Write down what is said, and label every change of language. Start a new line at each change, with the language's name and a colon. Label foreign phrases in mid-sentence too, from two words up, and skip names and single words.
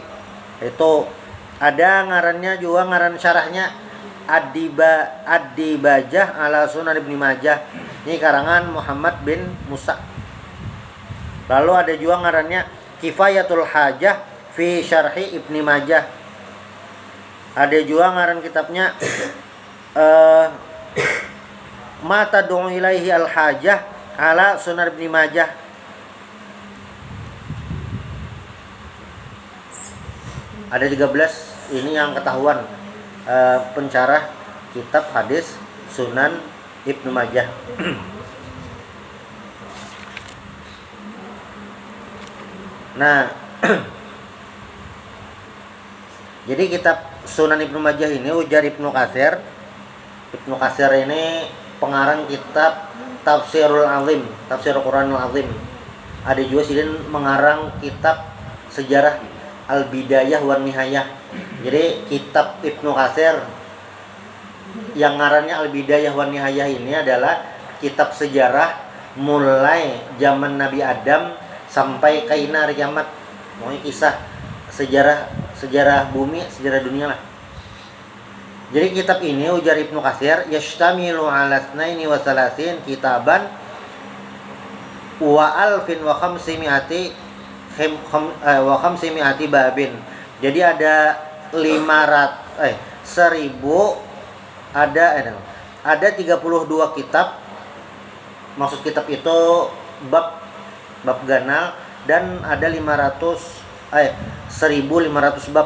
Indonesian: Itu ada ngarannya juga ngaran syarahnya Ad-Dibajah ala Sunan Ibnu Majah. Ini karangan Muhammad bin Musa. Lalu ada juga ngarannya Kifayatul Hajah fi Syarhi Ibnu Majah. Ada juga ngaran kitabnya Mata Du'u Ilaihi Al-Hajah ala Sunan Ibnu Majah. Ada 13 ini yang ketahuan pensyarah kitab hadis Sunan Ibnu Majah. Nah, jadi kitab Sunan Ibnu Majah ini ujar Ibnu Katsir. Ibnu Katsir ini pengarang kitab Tafsirul Azim, Tafsir Quranul Azim. Ada juga Sidin mengarang kitab sejarah Al-Bidayah wan Nihayah. Jadi kitab Ibnu Katsir yang ngarannya Al-Bidayah wan Nihayah ini adalah kitab sejarah mulai zaman Nabi Adam sampai kaina hari kiamat. Pokoknya kisah sejarah bumi, sejarah dunia lah. Jadi kitab ini ujar Ibnu Katsir
Arabic: يشتمل على 32 كتابا وألف وخمسمائة باب.
Indonesian: Jadi ada 1000 ada 32 kitab. Maksud kitab itu bab ganal, dan ada 1500 bab.